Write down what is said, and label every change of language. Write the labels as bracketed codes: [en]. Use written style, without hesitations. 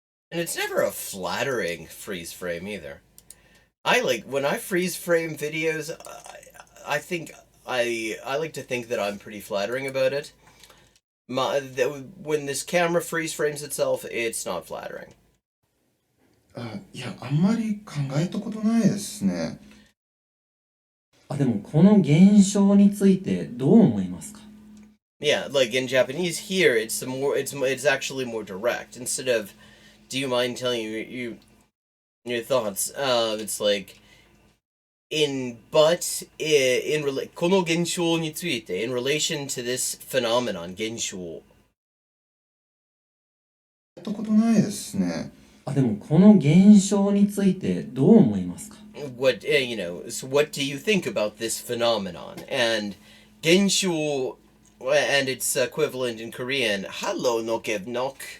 [en] And it's never a flattering freeze frame either. When I freeze frame videos, I think I like to think that I'm pretty flattering about it. When this camera freeze frames itself, it's not flattering. [ja] いや、あんまり考えたことないですね。でもこの現象についてどう思いますか？ [en] Yeah, like in Japanese here, it's actually more direct. Instead of, do you mind telling your thoughts? It's like, [ja] この現象について, [en] in relation to this phenomenon, 現象。 [ja] やったことないですね。でもこの現象についてどう思いますか？ [en] So what do you think about this phenomenon? And 現象, and its equivalent in Korean, hello no nok.